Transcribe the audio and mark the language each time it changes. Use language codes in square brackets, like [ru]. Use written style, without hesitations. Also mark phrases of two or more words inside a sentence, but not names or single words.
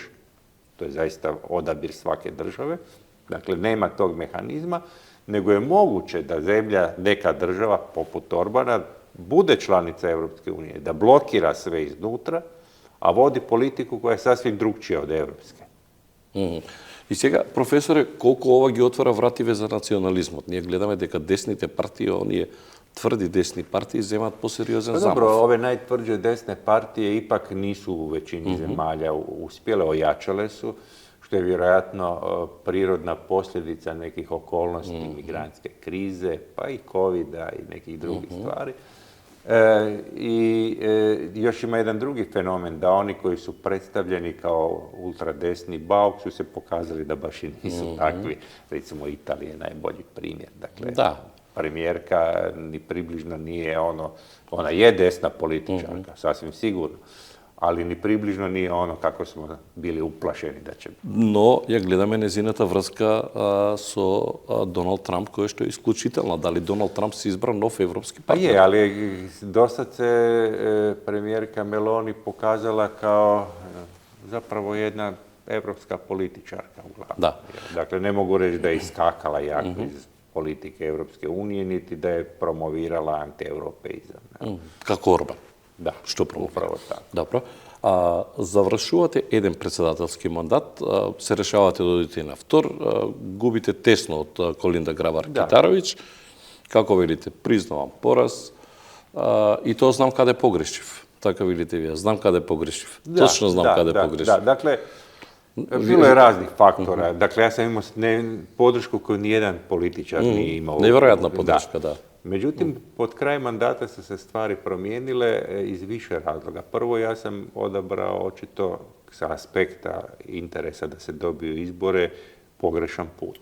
[hr] To je zaista odabir svake države. Dakle, nema tog mehanizma, nego je moguće da zemlja, neka država, poput Orbana, bude članica Evropske unije, da blokira sve iznutra, a vodi politiku koja je sasvim drugčija od evropske. [mk] И сега, професоре, колку ова ги отвора вративе за национализмот? Ние гледаме дека десните партии, оние тврди десни партии земат посериозен [hr] Pa [mk] zamah. [hr] dobro, ove najtvrđe desne partije ipak nisu u većini zemalja uspjele, ojačale su, što je vjerojatno prirodna posljedica nekih okolnosti migrantske krize, pa i covida i nekih drugih stvari. I još ima jedan drugi fenomen, da oni koji su predstavljeni kao ultradesni bauk su se pokazali da baš i nisu takvi. Recimo, Italija je najbolji primjer. Dakle, premijerka ni približno nije ono, ona je desna političarka, sasvim sigurno, ali ni približno nije ono kako smo bili uplašeni da će. [mk] Но ја гледаме незината врска со Доналд Трамп, која што е исклучителна. Дали Доналд Трамп се избра нов европски [hr] Pa [mk] партнер? [hr] je, ali do sad se premijerka Meloni pokazala kao zapravo jedna evropska političarka uglavnom. Da. Dakle, ne mogu reći da je iskakala jako iz politike Evropske unije, niti da je promovirala antieuropeizam. [mk] Како Орбан. [hr] Da, [mk] Што промовира? [hr] upravo tako. [mk] Добро. Завршувате еден председателски мандат, се решавате да одите на втор, губите тесно од Колинда Грабар-Китаровиќ. Како велите, признавам пораз и тоа знам каде погрешив. Така велите вие, знам каде pogрешив. Точно знам каде pogрешив. [hr] Da, dakle, bilo je raznih faktora. Dakle, ja sam imao podršku koju nijedan političar nije imao. Nevjerojatna podrška, da. Međutim, pod kraj mandata su se stvari promijenile iz više razloga. Prvo, ja sam odabrao očito sa aspekta interesa da se dobiju izbore pogrešan put.